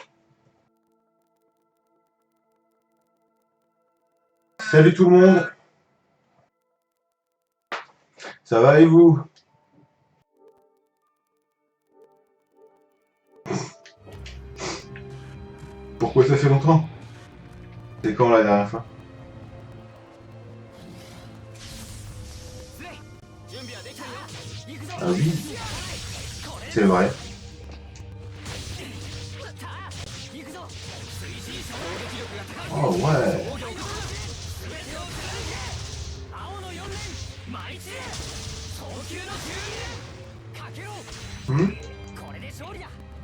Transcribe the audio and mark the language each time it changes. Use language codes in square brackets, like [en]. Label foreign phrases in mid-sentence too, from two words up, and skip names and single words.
[fr] Salut tout le monde, ça va et vous? Pourquoi ça fait longtemps? C'est quand la dernière fois? [ja] スレイ準備はできたよ行くぞ [fr] Ah oui, [ja] これ [fr] c'est vrai. [ja] さあ行くぞ推進衝撃力が高い [fr] Oh ouais. [ja] 防御力全てを貫け青の4連舞い散れ早急の12連かけろ Hmm? これで勝利だ